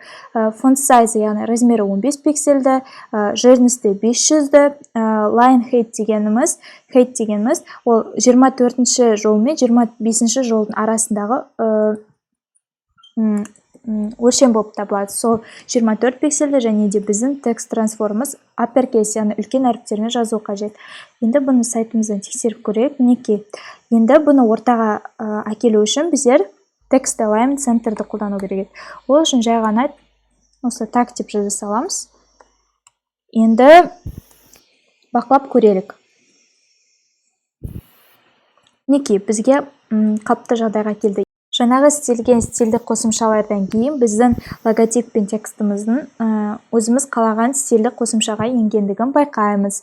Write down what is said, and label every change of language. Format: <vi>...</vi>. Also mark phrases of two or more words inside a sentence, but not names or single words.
<en>Font size,</en> <kk>яғни размері 15 пиксельді, жирності 500-ді,</kk> <en>line height</en> <kk>дегеніміз, ол 24-ші жол мен 25-ші жолдың арасындағы өлшем болып табылады. Сол 24 пиксельді, және де біздің текст трансформымыз uppercase, яғни үлкен әріптермен жазу қажет. Енді бұны сайтымыздан тексеріп көрейік. Мінекей. Енді бұны ортаға әкелу үшін біздер</kk> <en>text alignment centerді</en> <kk>қолдану керек. Ол үшін жай ғана осы tag деп жаза саламыз. Енді бақылап көрелік. Мінекей, бізге қалыпты жағдайға келді. Жаңағы істелген стильдік қосымшалардан кейін біздің логотип пен текстіміздің өзіміз қалаған стильдік қосымшаға енгендігін байқаймыз.</kk>